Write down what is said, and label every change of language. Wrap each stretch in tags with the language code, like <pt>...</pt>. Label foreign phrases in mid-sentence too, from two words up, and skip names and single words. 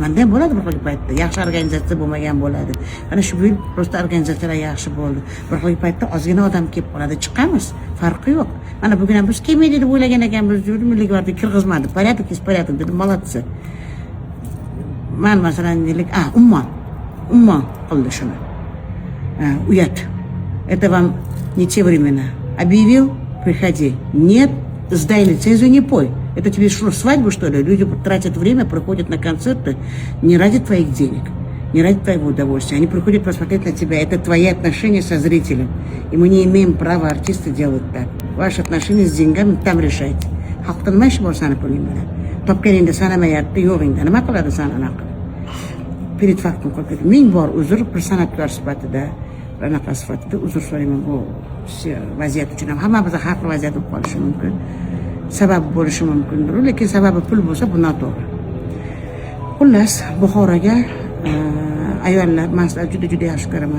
<uz>Menda ham bo'ladi bir xil paytda. Yaxshi organizatsiya bo'lmagan bo'ladi. Mana shu yil prosta organizatsiyalar yaxshi bo'ldi. Bir xil paytda ozgina odam kelib qoladi, chiqamiz. Farqi yo'q. Mana bugun ham biz kelmaydi deb o'ylagan ekanmiz, Milliy gvardiya kirgizmadi.</uz> <ru>Порядок dedim, молодцы.</ru> <uz>Man masalan deylik, Ummon qildi shuni. Uyat.</uz> <ru>Это вам не те времена. Объявил, приходи. Нет, сдай лицензию, не пой. Это тебе что, свадьбу, что ли? Люди тратят время, приходят на концерты не ради твоих денег, не ради твоего удовольствия. Они приходят посмотреть на тебя. Это твои отношения со зрителем. И мы не имеем права артисты делать так. Ваши отношения с деньгами там решайте.</ru> <uz>Xalqdan nima ish bor sani puling bilan? Topganingda sanamayapti, yo'g'ingda nima qiladi sana anaqa?</uz> <ru>Перед фактом</ru> <uz>qo'yib ming bor uzr, bir san'atkor sifatida, anaqa sifatida uzr so'rayman. Bu vaziyat uchun ham hammamizda har xil vaziyat bo'lib qolishi mumkin. Sabab bo'lishi mumkindir, lekin sababi pul bo'lsa bu noto'g'ri. Xullas, Buxoroga ayollar, men juda yaxshi ko'raman.</uz>